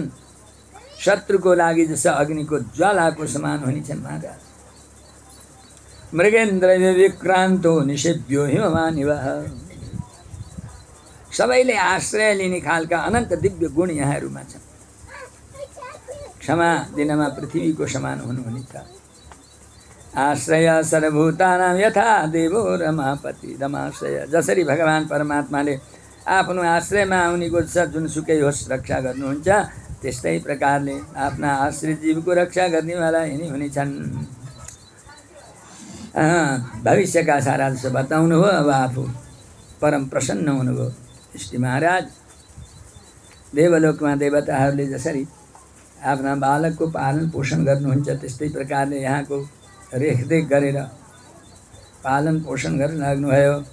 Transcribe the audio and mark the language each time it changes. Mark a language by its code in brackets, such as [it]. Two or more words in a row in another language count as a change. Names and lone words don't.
[ne] शत्रुको लागि जस्तो अग्निको ज्वालाको समान हुनेछन् महाराज। [sa] मृगेन्द्र विक्रान्तो निषेव्यो हिममानिवः, [ne] सबैले आश्रय लिने खालका अनन्त दिव्य गुण यहाँहरूमा छन्। क्षमा दिनमा पृथ्वीको समान हुनुहुनेछ। [sa] आश्रय सर्वभूतानां यथा देवो रमापति, रमाश्रय, [ne] जसरी भगवान परमात्माले आफ्नो आश्रयमा उनीको जुनसुकै होस् रक्षा गर्नुहुन्छ, त्यस्तै प्रकारले आफ्ना आश्रित जीवको रक्षा गर्नेवाला यिनी हुनेछन्। भविष्यका सारा जसो बताउनु हो। अब आफू परम प्रसन्न हुनुभयो। ऋषि महाराज देवलोकमा देवताहरूले जसरी आफ्ना बालकको पालन पोषण गर्नुहुन्छ, त्यस्तै प्रकारले यहाँको रेखदेख गरेर पालन पोषण गर्न लाग्नुभयो।